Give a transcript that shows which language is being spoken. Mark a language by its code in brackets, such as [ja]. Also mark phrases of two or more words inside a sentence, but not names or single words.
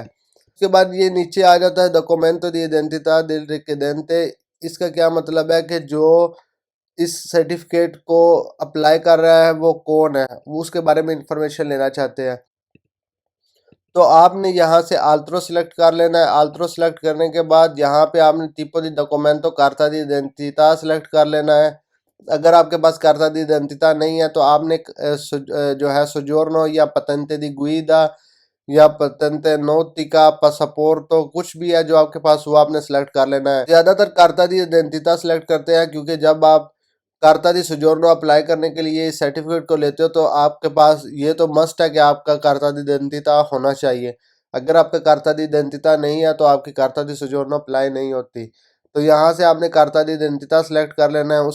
[hi] उसके बाद ये नीचे आ जाता है [it] documento di identità del richiedente. [hi] इसका क्या मतलब है कि जो इस सर्टिफिकेट को अप्लाई कर रहा है वो कौन है, वो उसके बारे में इंफॉर्मेशन लेना चाहते हैं। तो आपने यहाँ से आल्ट्रो सेलेक्ट कर लेना है। आल्ट्रो सेलेक्ट करने के बाद यहाँ पे आपने [it] tipo di documento carta di identità [hi] सेलेक्ट कर लेना है। अगर आपके पास [it] carta di identità [hi] नहीं है तो आपने जो है सोजोर्नो या [it] patente di guida [hi] या [it] patente nautica [hi] पासपोर्टो कुछ भी है जो आपके पास वो आपने सेलेक्ट कर लेना है। ज़्यादातर [it] carta di identità [hi] सेलेक्ट करते हैं क्योंकि जब आप [it] carta di soggiorno [hi] अप्लाई करने के लिए इस सर्टिफिकेट को लेते हो तो आपके पास ये तो मस्ट है कि आपका [it] carta di identità [hi] होना चाहिए। अगर आपका [it] carta di identità [hi] नहीं है तो आपकी [it] carta di soggiorno [hi] अप्लाई नहीं होती। तो यहाँ से आपने [it] carta di identità [hi] सेलेक्ट कर लेना है।